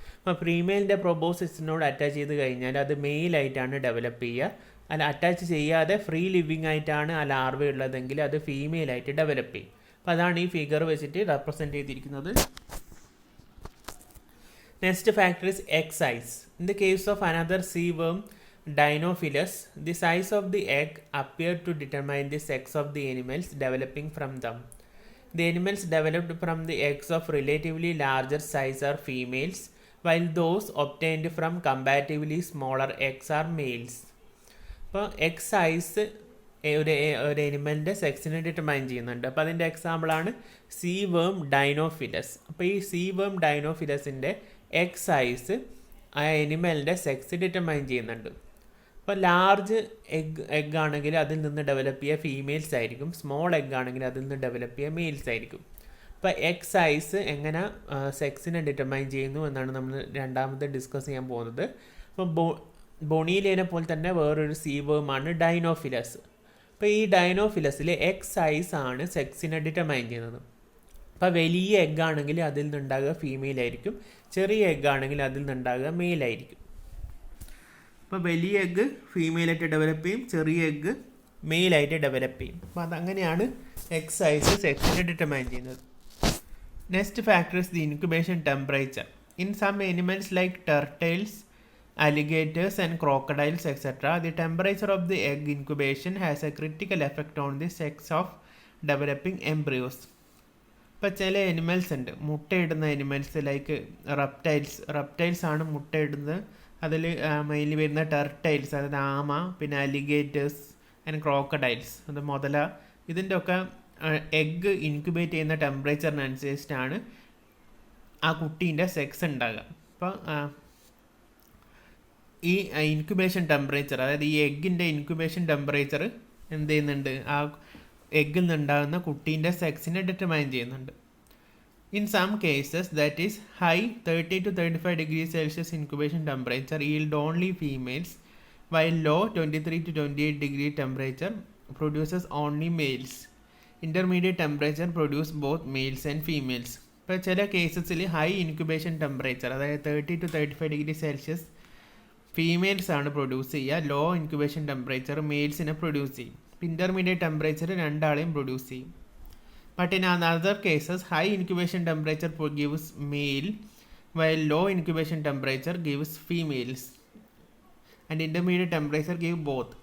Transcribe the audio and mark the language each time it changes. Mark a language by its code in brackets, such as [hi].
[ml] അപ്പോൾ ഫീമെയിലിൻ്റെ പ്രൊബോസിസിനോട് അറ്റാച്ച് ചെയ്ത് കഴിഞ്ഞാൽ അത് മെയിലായിട്ടാണ് ഡെവലപ്പ് ചെയ്യുക. അല്ല, അറ്റാച്ച് ചെയ്യാതെ ഫ്രീ ലിവിങ് ആയിട്ടാണ് ആ ലാർവ ഉള്ളതെങ്കിൽ അത് ഫീമെയിലായിട്ട് ഡെവലപ്പ് ചെയ്യും. അപ്പോൾ അതാണ് ഈ ഫിഗർ വെച്ചിട്ട് റെപ്രസെൻറ്റ് ചെയ്തിരിക്കുന്നത്. [en] Next factor is egg size. In the case of another sea worm, Dinophilus, the size of the egg appeared to determine the sex of the animals developing from them. The animals developed from the eggs of relatively larger size are females, while those obtained from comparatively smaller eggs are males. [ml] അപ്പോൾ egg size ഒരു എനിമലിൻ്റെ സെക്സിനെ determine ചെയ്യുന്നുണ്ട്. അപ്പോൾ അതിൻ്റെ എക്സാമ്പിളാണ് see വേം ഡൈനോഫിലസ്. അപ്പോൾ ഈ see വേം ഡൈനോഫിലസിൻ്റെ എഗ് സൈസ് ആ എനിമലിൻ്റെ സെക്സ് ഡിറ്റർമൈൻ ചെയ്യുന്നുണ്ട്. അപ്പോൾ ലാർജ് എഗ് ആണെങ്കിൽ അതിൽ നിന്ന് ഡെവലപ്പ് ചെയ്യുക ഫീമെയിൽസ് ആയിരിക്കും, സ്മോൾ എഗ് ആണെങ്കിൽ അതിൽ നിന്ന് ഡെവലപ്പ് ചെയ്യുക മെയിൽസ് ആയിരിക്കും. അപ്പോൾ എഗ് സൈസ് എങ്ങനെ സെക്സിനെ ഡിറ്റർമൈൻ ചെയ്യുന്നു എന്നാണ് നമ്മൾ രണ്ടാമത് ഡിസ്കസ് ചെയ്യാൻ പോകുന്നത്. അപ്പോൾ ബൊണീലേനെ പോലെ തന്നെ വേറൊരു സീവേമാണ് ഡൈനോഫിലസ്. അപ്പോൾ ഈ ഡൈനോഫിലസിൽ എഗ് സൈസ് ആണ് സെക്സിനെ ഡിറ്റർമൈൻ ചെയ്യുന്നത്. അപ്പോൾ വലിയ എഗ് ആണെങ്കിൽ അതിൽ നിന്നുണ്ടാകുക ഫീമെയിൽ ആയിരിക്കും, ചെറിയ എഗ് ആണെങ്കിൽ അതിൽ നിന്നുണ്ടാകുക മെയിൽ ആയിരിക്കും. അപ്പോൾ വലിയ എഗ്ഗ് ഫീമെയിലായിട്ട് ഡെവലപ്പ് ചെയ്യും, ചെറിയ എഗ്ഗ് മെയിലായിട്ട് ഡെവലപ്പ് ചെയ്യും. അപ്പോൾ അതങ്ങനെയാണ് എഗ് സൈസ് സെക്സിനെ ഡിറ്റർമൈൻ ചെയ്യുന്നത്. [en] Next factor is the incubation temperature. In some animals like turtles, alligators and crocodiles etc., the temperature of the egg incubation has a critical effect on the sex of developing embryos. [ml] ഇപ്പോൾ ചില animals ഉണ്ട്, മുട്ടയിടുന്ന animals like reptiles ആണ് മുട്ടയിടുന്നത്. അതിൽ mainly വരുന്ന ടർട്ടൈൽസ്, അതായത് ആമ, പിന്നെ [en] alligators and crocodiles, [ml] അത് മുതല. ഇതിൻ്റെ ഒക്കെ എഗ്ഗ് ഇൻക്യുബേറ്റ് ചെയ്യുന്ന ടെമ്പറേച്ചറിനനുസരിച്ചിട്ടാണ് ആ കുട്ടീൻ്റെ സെക്സ് ഉണ്ടാകുക. അപ്പോൾ ഈ ഇൻക്യുബേഷൻ ടെമ്പറേച്ചർ, അതായത് ഈ എഗ്ഗിൻ്റെ ഇൻക്യുബേഷൻ ടെമ്പറേച്ചർ എന്ത് ചെയ്യുന്നുണ്ട്, ആ എഗ്ഗിൽ നിന്നുണ്ടാകുന്ന കുട്ടീൻ്റെ സെക്സിനെ ഡിറ്റർമൈൻ ചെയ്യുന്നുണ്ട്. [en] In some cases that is high 30 to 35 degrees Celsius incubation temperature yield only females, while low 23 to 28 degree temperature produces only males. Intermediate temperature produce both males and females. [ml] ഇപ്പോൾ ചില കേസസിൽ high incubation temperature, അതായത് [en] 30 to 35 degree Celsius [ml] females ആണ് produce ചെയ്യുക, law incubation temperature മെയിൽസിനെ produce ചെയ്യും. Intermediate temperature രണ്ടാളെയും produce ചെയ്യും. [en] But in other cases high incubation temperature gives male, while low incubation temperature gives females and intermediate temperature give both.